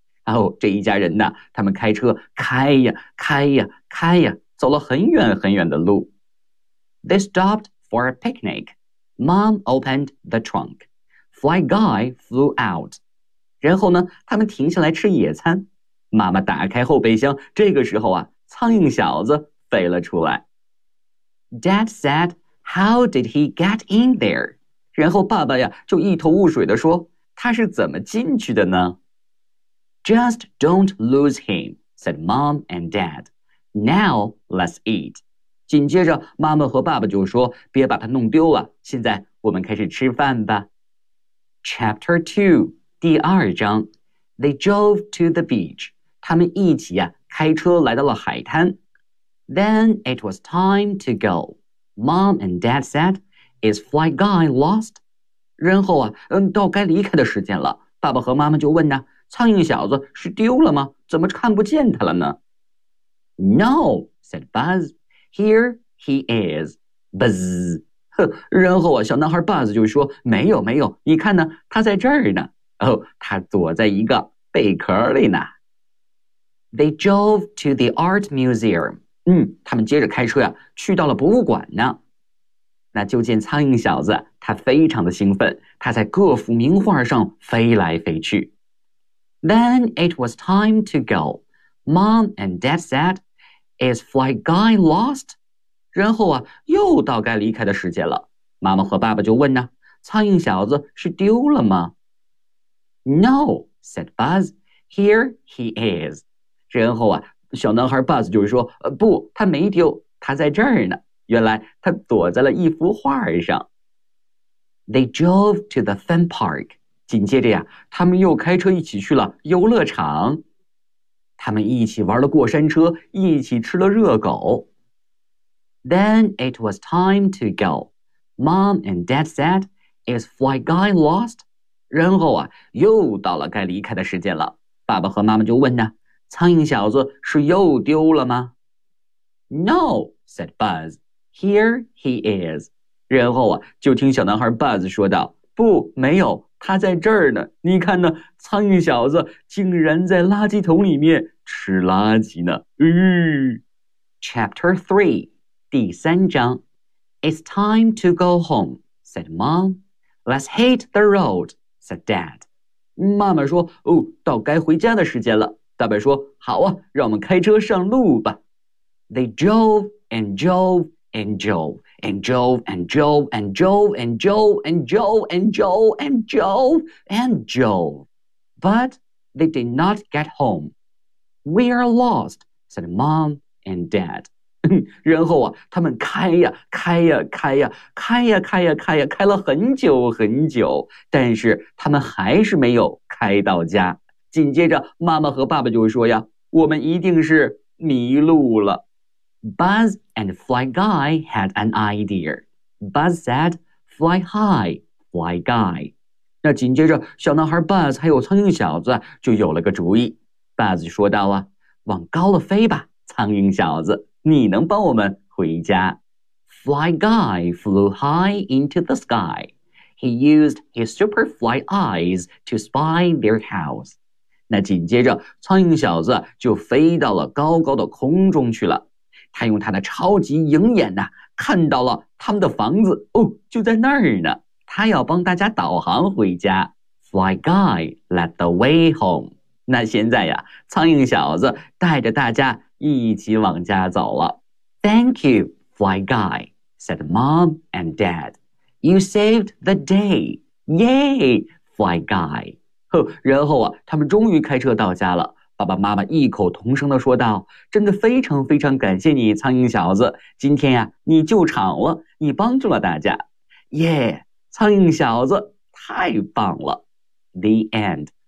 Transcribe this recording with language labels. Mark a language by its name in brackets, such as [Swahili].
[Chinese] 哦，这一家人呢，他们开车开呀开呀开呀，走了很远很远的路。 [English] They stopped for a picnic. Mom opened the trunk. Fly guy flew out. [Chinese] 然后呢，他们停下来吃野餐。妈妈打开后备箱，这个时候啊，苍蝇小子飞了出来。 [English] Dad said, "How did he get in there?" [Chinese] 然后爸爸呀，就一头雾水地说，他是怎么进去的呢？ [English] Just don't lose him, said Mom and Dad. Now let's eat. [Chinese] 紧接着妈妈和爸爸就说，别把它弄丢了，现在我们开始吃饭吧。 [English] Chapter 2, [Chinese] 第二章。 [English] They drove to the beach. [Chinese] 他们一起啊开车来到了海滩。 [English] Then it was time to go. Mom and Dad said, is Fly Guy lost? [Chinese] 然后啊，到该离开的时间了。爸爸和妈妈就问呢，苍蝇小子是丢了吗？怎么看不见他了呢？ [English] No, said Buzz. Here he is, Buzz. [Chinese] 然后啊，小男孩 Buzz 就说，没有没有，你看呢，他在这儿呢。哦，他躲在一个贝壳里呢。 [English] They drove to the art museum. [Chinese] 嗯，他们接着开车呀，去到了博物馆呢。那就见苍蝇小子，他非常的兴奋，他在各幅名画上飞来飞去。 [English] Then it was time to go. Mom and Dad said,Is Fly Guy lost? [Chinese] 然后啊，又到该离开的时间了。妈妈和爸爸就问呢，苍蝇小子是丢了吗？ [English] No, said Buzz. Here he is. [Chinese] 然后啊，小男孩 Buzz 就说，不，他没丢，他在这儿呢。原来他躲在了一幅画上。 [English] They drove to the fun park. [Chinese] 紧接着呀，他们又开车一起去了游乐场。他们一起玩了过山车，一起吃了热狗。 [English] Then it was time to go. Mom and Dad said, Is Fly Guy lost? [Chinese] 然后啊，又到了该离开的时间了。爸爸和妈妈就问呢，苍蝇小子是又丢了吗？ [English] No, said Buzz. Here he is. [Chinese] 然后啊，就听小男孩 Buzz 说道，不，没有。他在这儿呢，你看呢，苍蝇小子竟然在垃圾桶里面吃垃圾呢。 [English] Chapter 3, [Chinese] 第三章。 [English] It's time to go home, said Mom. Let's hit the road, said Dad. [Chinese] 妈妈说，哦，到该回家的时间了。爸爸说，好啊，让我们开车上路吧。 [English] They drove and drove and drove. And Joe, and Joe, and Joe, and Joe, and Joe, and Joe, and Joe, and Joe. But they did not get home. We are lost, said Mom and Dad. [Chinese] 然后啊，他们开呀，开呀，开呀，开呀，开呀，开呀，开了很久很久，但是他们还是没有开到家。紧接着，妈妈和爸爸就说呀，我们一定是迷路了。 [English] Buzz and Fly Guy had an idea. Buzz said, "Fly high, Fly Guy." [Chinese] 那紧接着，小男孩 Buzz 还有苍蝇小子就有了个主意。 Buzz 说道啊，往高了飞吧，苍蝇小子，你能帮我们回家。 [English] Fly Guy flew high into the sky. He used his super fly eyes to spy their house. [Chinese] 那紧接着，苍蝇小子就飞到了高高的空中去了。他用他的超级鹰眼呢，看到了他们的房子哦，就在那儿呢。他要帮大家导航回家。 [English] Fly guy led the way home。 [Chinese] 那现在呀，苍蝇小子带着大家一起往家走了。 [English] Thank you, fly guy, said mom and dad. You saved the day. Yay, fly guy. [Chinese] 呵，然后啊，他们终于开车到家了。爸爸妈妈异口同声地说道，真的非常非常感谢你，苍蝇小子，今天呀，你救场了，你帮助了大家。耶，苍蝇小子太棒了。 [English] The end.